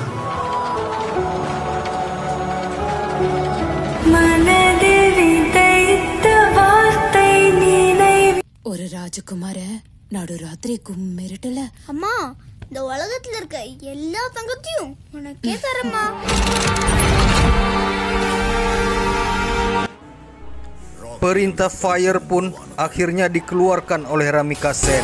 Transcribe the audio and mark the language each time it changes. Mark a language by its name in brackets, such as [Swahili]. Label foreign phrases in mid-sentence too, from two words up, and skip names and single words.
[Tamil] மனதில் விதைத்த வார்த்தை நினைவு. ஒரு ராஜகுமார நடுராத்திரி கும்மிருட்டுல அம்மா, இந்த உலகத்துல இருக்க எல்லா தங்கத்தையும் உனக்கே தரமா. [Malay] Perintah fire pun akhirnya dikeluarkan oleh Ramika Sen.